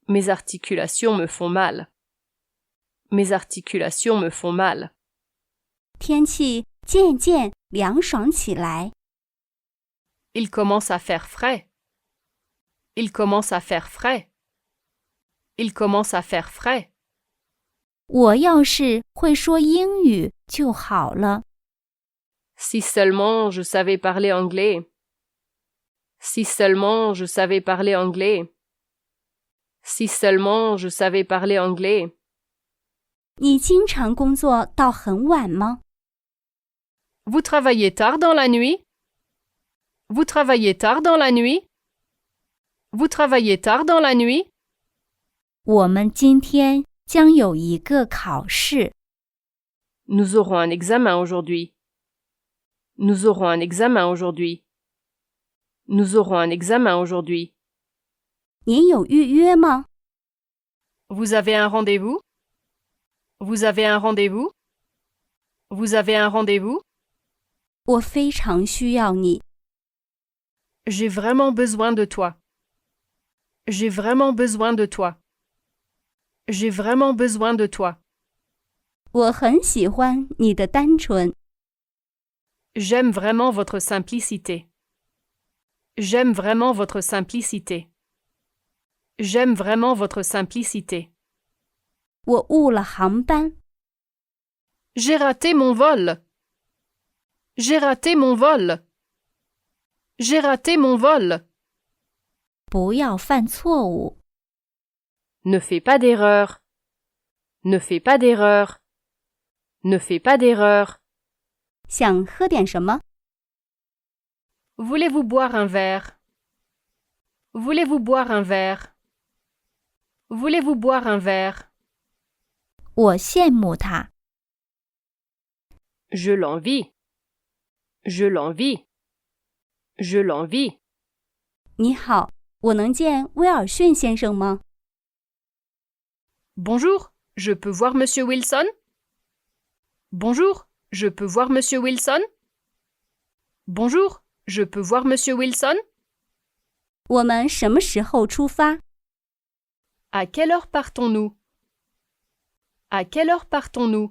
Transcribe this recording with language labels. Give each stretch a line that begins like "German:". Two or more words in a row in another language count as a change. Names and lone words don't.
French: Mes articulations me font mal. Mes articulations me font mal.
Chinese: 天气渐渐凉爽起来。
French: Il commence à faire frais. Il commence à faire frais. Il commence à faire frais.
Chinese: 我要是会说英语就好了。
French: Si seulement je savais parler anglais. Si seulement je savais parler anglais. Si seulement je savais parler anglais.
Chinese: 你经常工作到很晚吗？
French: Vous travaillez tard dans la nuit? Vous travaillez tard dans la nuit? Vous travaillez tard dans la nuit?
Chinese: 我们今天将有一个考试。
French: Nous aurons un examen aujourd'hui. Nous aurons un examen aujourd'hui. Nous aurons un examen aujourd'hui.
Chinese: 您有预约吗？
French: Vous avez un rendez-vous? Vous avez un rendez-vous? Vous avez un rendez-vous?
Chinese: 我非常需要你。
French: J'ai vraiment besoin de toi. J'ai vraiment besoin de toi. J'ai vraiment besoin de toi.
Chinese: 我很喜欢你的单纯。
French: J'aime vraiment votre simplicité. J'aime vraiment votre simplicité. J'aime vraiment votre simplicité.
Chinese: 我误了航班。
French: J'ai raté mon vol. J'ai raté mon vol. J'ai raté mon vol.
Chinese: 不要犯错误。
French: Ne fais pas d'erreur. Ne fais pas d'erreur. Ne fais pas d'erreur.
Chinese: 想喝点什么？
French: Voulez-vous boire un verre? Voulez-vous boire un verre? Voulez-vous boire un verre?
Chinese: 我羡慕他。
French: Je l'envie. Je l'envie. Je l'envie.
Chinese: 你好，我能见威尔逊先生吗？
French: Bonjour, je peux voir Monsieur Wilson? Bonjour, je peux voir Monsieur Wilson? Bonjour, je peux voir Monsieur Wilson?
Chinese: 我们什么时候出发？
French: À quelle heure partons-nous? À quelle heure partons-nous?